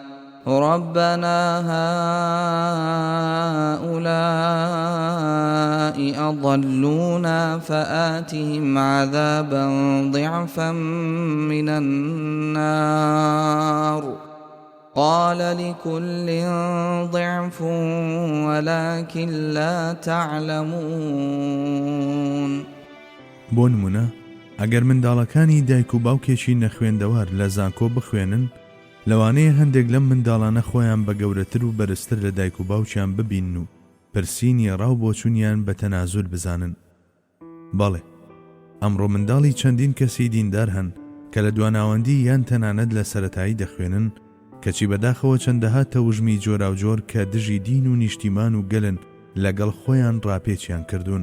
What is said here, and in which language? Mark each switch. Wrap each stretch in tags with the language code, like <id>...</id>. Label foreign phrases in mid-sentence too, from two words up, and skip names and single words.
<ar>هؤلاء أضلونا فآتهم عذابا ضعفا من النار قال لكل ضعف ولكن لا تعلمون.</ar> <ckb>بۆ نمونە ئەگەر منداڵەکانی دایک و باوکێکی نەخوێندەوار لە زانکۆ بخوێنن، لەوانەیە هەندێک لەم منداڵانە خۆیان بە گەورەتر و بەرزتر لە دایک و باوکیان ببین و پرسینی ڕاو بۆچوونیان بە تەنازول بزانن. بەڵێ ئەمڕۆ منداڵی چەندین کەسی دیندار هەن کە لە دواناوەندی یان تەنانەت لە سەرەتایی دەخوێنن کەچی بەداخەوە چەندەها تەوژمی جۆراوجۆر کە دژی دین و نیشتیمان و گەلن لەگەڵ خۆیان ڕاپێچیان کردوون.</ckb>